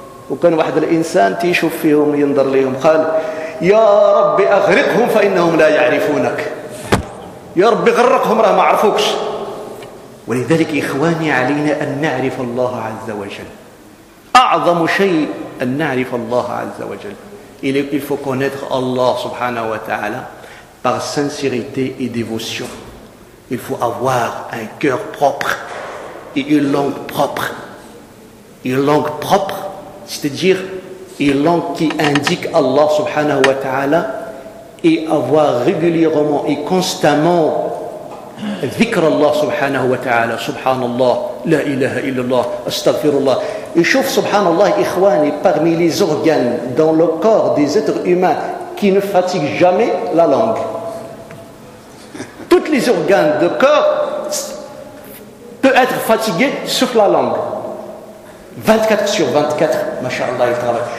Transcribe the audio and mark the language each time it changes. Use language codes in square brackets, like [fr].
[ar] وكان واحد الانسان تيشوف فيهم ينظر لهم قال يا ربي اغرقهم فانهم لا يعرفونك، يا ربي غرقهم راه ما عرفوكش. ولذلك اخواني علينا ان نعرف الله عز وجل. أعظم شيء أن نعرف الله عز وجل. [fr] Il faut connaître Allah subhanahu wa ta'ala par sincérité et dévotion. Il faut avoir un cœur propre et une langue propre. Une langue propre, c'est-à-dire une langue qui indique Allah subhanahu wa ta'ala, et avoir régulièrement et constamment [ar] ذكر الله سبحانه وتعالى. سبحان الله لا إله إلا الله استغفر الله. يشوف سبحان الله إخواني [fr] parmi les organes dans le corps des êtres humains qui ne fatigue jamais la langue. Toutes les organes de corps peuvent être fatigués sauf la langue. 24 sur 24, mashallah, il travaille.